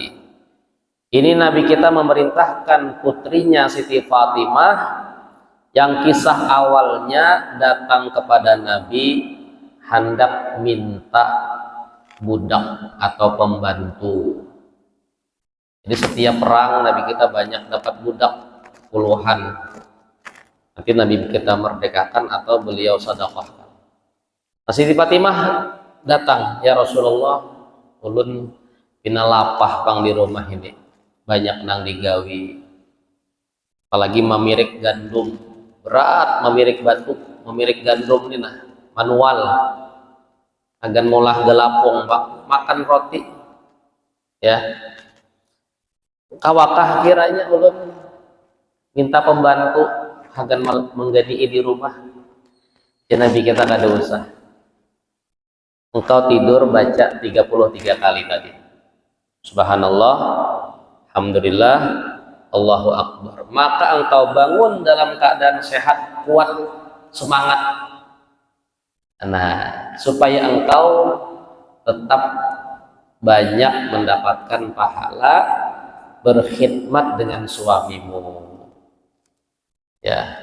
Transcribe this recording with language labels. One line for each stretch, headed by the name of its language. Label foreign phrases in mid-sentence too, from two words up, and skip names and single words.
Indonesian: Ini Nabi kita memerintahkan putrinya Siti Fatimah yang kisah awalnya datang kepada Nabi hendak minta budak atau pembantu. Jadi setiap perang Nabi kita banyak dapat budak puluhan. Nanti Nabi kita merdekakan atau beliau sedekahkan. Nah, Siti Fatimah datang,
Arabic: ya Rasulullah,
Banjar: ulun pina lapah pang di rumah ini, banyak nang digawi, apalagi memirik gandum, berat memirik batu, memirik gandum ini nah, manual, agan molah gelapung, makan roti, ya. Kawakah kiranya ulun minta pembantu agan mengganti di rumah.
Indonesian: Ya Nabi kita kada usah. Engkau tidur baca 33 kali tadi.
Arabic: Subhanallah, Alhamdulillah, Allahu Akbar.
Indonesian: Maka engkau bangun dalam keadaan sehat, kuat, semangat. Nah, supaya engkau tetap banyak mendapatkan pahala berkhidmat dengan suamimu, ya.